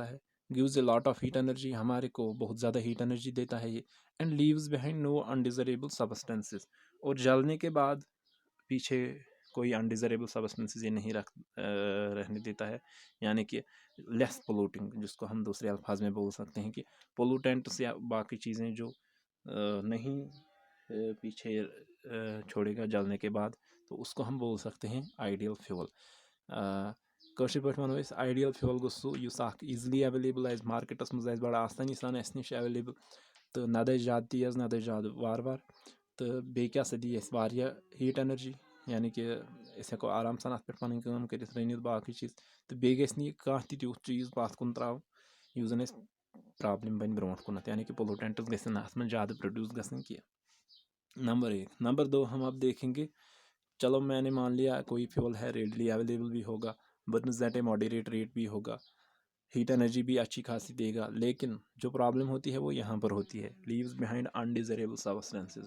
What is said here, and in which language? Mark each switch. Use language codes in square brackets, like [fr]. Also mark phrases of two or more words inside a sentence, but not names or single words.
[hi] है, [en] gives a lot of heat energy, [hi] हमारे को बहुत ज़्यादा [en] heat energy [hi] देता है ये, [en] and leaves behind no undesirable substances, [hi] और जलने के बाद पीछे कोई [en] undesirable substances [hi] ये नहीं रहने देता है, यानी कि [en] less polluting, [hi] जिसको हम दूसरे अल्फाज में बोल सकते हैं कि पोलूटेंट्स या बाकी चीज़ें जो नहीं पीछे छोड़ेगा जलने के बाद, तो उसको हम बोल सकते हैं [en] ideal fuel. [ks] कशर पे वो [en] ideal fuel [ks] गोस [en] easily available [ks] आज मार्केटस मज बड़ा आसानी सान अस नश अवेलेबल, तो ना दे ज़्यादा तेज़ ना दे ज़्यादा वार वार, तो बे क्या दी [en] heat energy, [ks] यानी कि हेको आराम सान अत पे पन कम कर रनित बाकी चीज़, तो बे गि कह तुथ चीज़ पत कुन त्राव युस जन प्रॉब्लम बन ब्रोट कुन, यानी कि पोलूटेंट्स गसन अत में ज़्यादा प्रोड्यूस गसन की। [hi] नंबर एक। नंबर दो, हम अब देखेंगे, चलो मैंने मान लिया कोई फ्यूल है [en] readily available [hi] भी होगा, [en] burns at a moderate rate [hi] भी होगा, [en] heat energy [hi] भी अच्छी खासी देगा, लेकिन जो प्रॉब्लम होती है वो यहाँ पर होती है, [en] leaves behind undesirable substances.